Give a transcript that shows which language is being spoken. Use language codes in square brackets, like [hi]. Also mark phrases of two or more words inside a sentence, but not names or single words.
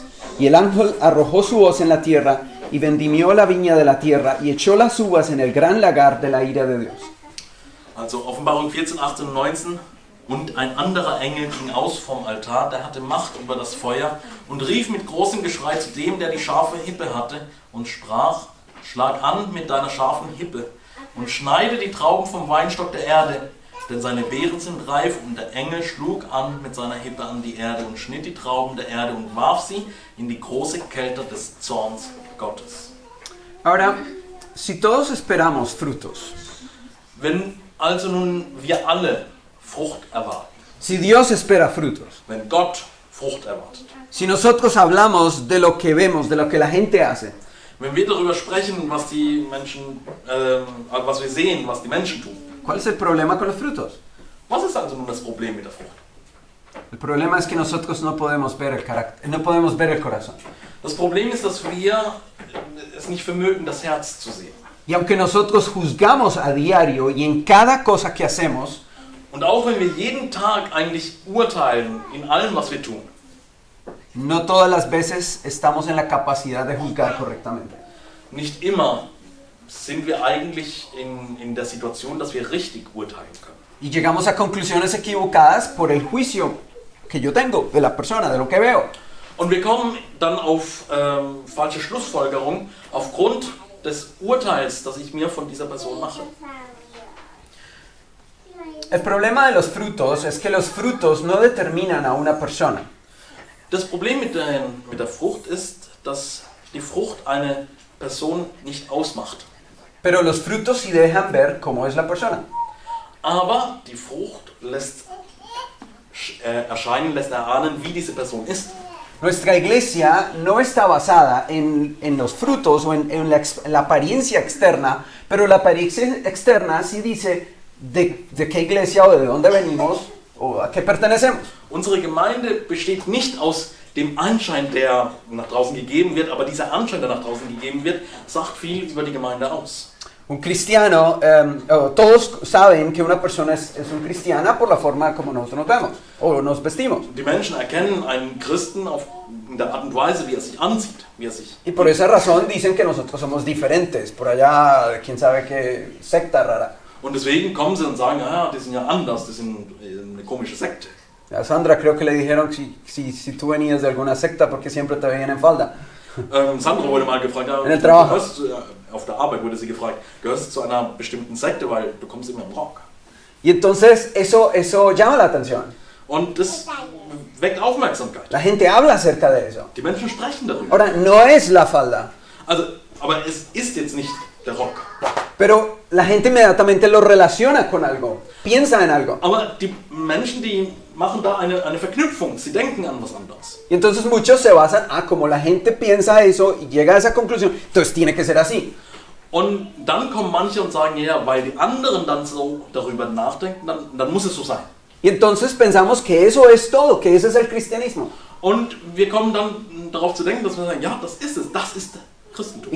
[es] Y el ángel arrojó su hoz en la tierra, y vendimió la viña de la tierra, y echó las uvas en el gran lagar de la ira de Dios. [de] also Offenbarung 14, 18 und 19. Und ein anderer Engel ging aus vom Altar, der hatte Macht über das Feuer, und rief mit großem Geschrei zu dem, der die scharfe Hippe hatte, und sprach, schlag an mit deiner scharfen Hippe und schneide die Trauben vom Weinstock der Erde, denn seine Beeren sind reif. Und der Engel schlug an mit seiner Hippe an die Erde und schnitt die Trauben der Erde und warf sie in die große Kälte des Zorns Gottes. [es] Ahora, si todos esperamos frutos, [de] Wenn also nun wir alle Frucht erwarten, [es] si Dios espera frutos, [de] wenn Gott Frucht erwartet, [es] si nosotros hablamos de lo que vemos, de lo que la gente hace, [de] wenn wir darüber sprechen, was die Menschen, was wir sehen, was die Menschen tun, [es] ¿cuál es el problema con los frutos? [de] was ist also nun das Problem mit der Frucht? [es] El problema es que nosotros no podemos ver el carácter, no podemos ver el corazón. [de] Das Problem ist, dass wir es nicht vermögen, das Herz zu sehen. [es] Y aunque nosotros juzgamos a diario y en cada cosa que hacemos, [de] Und auch wenn wir jeden Tag eigentlich urteilen in allem, was wir tun, [es] no todas las veces estamos en la capacidad de juzgar correctamente. [de] nicht immer sind wir eigentlich in der Situation, dass wir richtig urteilen können. [es] Y llegamos a conclusiones equivocadas por el juicio que yo tengo de la persona, de lo que veo. [de] Und wir kommen dann auf falsche Schlussfolgerungen aufgrund des Urteils, das ich mir von dieser Person mache. [es] El problema de los frutos es que los frutos no determinan a una persona. [de] Das Problem mit der Frucht ist, dass die Frucht eine Person nicht ausmacht. [es] Pero los frutos sí dejan ver cómo es la persona. [de] Aber die Frucht lässt erahnen, wie diese Person ist. [es] Nuestra iglesia no está basada en los frutos o en la apariencia externa, pero la apariencia externa sí dice de qué iglesia o de dónde venimos o a qué pertenecemos. [de] Unsere Gemeinde besteht nicht aus dem Anschein, der nach draußen gegeben wird, aber dieser Anschein, der nach draußen gegeben wird, sagt viel über die Gemeinde aus. [es] Un cristiano, todos saben que una persona es un cristiana por la forma como nosotros nos vemos o nos vestimos. [de] Die Menschen erkennen einen Christen in der Art und Weise, wie er sich anzieht, wie er sich... [es] Y por esa razón dicen que nosotros somos diferentes. Por allá, quién sabe qué secta rara. [de] Und deswegen kommen sie und sagen, ja, die sind ja anders, die sind eine komische Sekte. [es] A Sandra creo que le dijeron si tú venías de alguna secta porque siempre te veían en falda. [de] Sandra wurde mal gefragt, ja, [es] En el trabajo. [de] auf der Arbeit wurde sie gefragt, gehörst du zu einer bestimmten Sekte, weil du kommst immer im Rock. [es] Y entonces eso llama la atención. [de] Und das weckt Aufmerksamkeit. [es] La gente habla acerca de eso. [de] Die Menschen sprechen darüber. [es] Ahora, no es la falda, [de] Also, aber es ist jetzt nicht der Rock. [es] pero la gente inmediatamente lo relaciona con algo, piensa en algo. [de] Aber die Menschen, die machen da eine Verknüpfung, sie denken an was anderes. [es] Y entonces muchos se basan, como la gente piensa eso y llega a esa conclusión, entonces tiene que ser así. [de] Und dann kommen manche und sagen, ja, weil die anderen dann so darüber nachdenken, dann muss es so sein. [es] Y entonces pensamos que eso es todo, que ese es el cristianismo. [de] Und wir kommen dann darauf zu denken, dass wir sagen, ja, das ist es, das ist Christentum.